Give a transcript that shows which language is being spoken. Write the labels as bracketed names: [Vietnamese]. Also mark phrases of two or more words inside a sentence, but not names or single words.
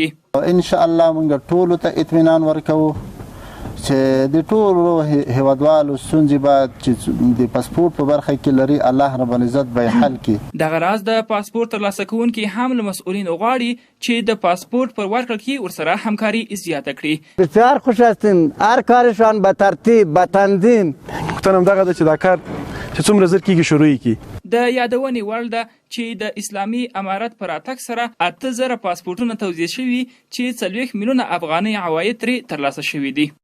[Arabic] ان شاء الله [Pashto] موږ ټولو ته اطمینان ورکوو چې د ټولو هیوادوالو ستونزې به چې د پاسپورت په برخه کې لري [Arabic] الله رب العزت [Pashto] به یې حل کړي. دغه راز د پاسپورت ترلاسه کوونکي هم له مسؤلینو غواړي چې د پاسپورت پر ورکړه کې ورسره همکاري زیاته کړي. [Persian] بسیار خوش هستیم، هر کارشان به ترتیب به تنظیم. [Pashto] پوښتنه همدغه ده چې دا کار چې څومره زر کېږي شروع یې کړي. د یادونې وړ ده چې د اسلامي امارت پر راتګ سره 8000 پاسپورتونه توزیع شوي چې 40 میلیونه افغانۍ عواید ترې ترلاسه شوي دي.